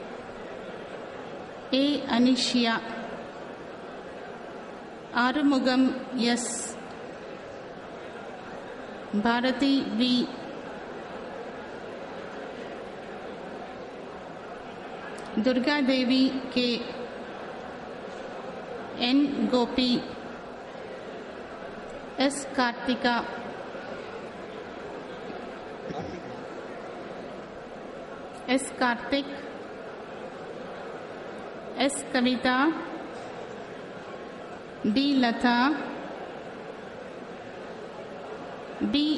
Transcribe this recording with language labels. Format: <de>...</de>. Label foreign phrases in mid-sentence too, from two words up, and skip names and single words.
<en>Anisha. Arumugam, yes. Bharati, V. Durga Devi, K. N. Gopi, S. Kartika, S. Kartik, S. Kavita, D. Latha, D.</en>